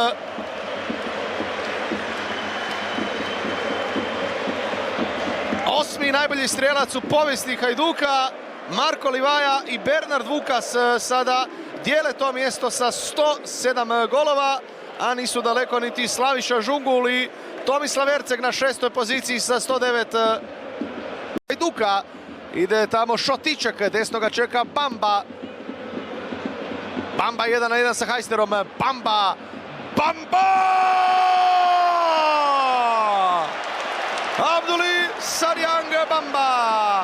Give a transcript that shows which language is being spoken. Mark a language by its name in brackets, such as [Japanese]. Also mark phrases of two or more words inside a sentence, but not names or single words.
[Croatian] Osmi najbolji strijelac u povijesti Hajduka, Marko Livaja i Bernard Vukas sada dijele to mjesto sa 107 golova, a nisu daleko niti Slaviša Žungul i Tomislav Erceg na 6. poziciji sa 109. Hajduka ide tamo Šotiček, desno ga čeka Bamba. Bamba 1-1 sa Hajsterom. Bamba! Abduli Sarjang Bamba!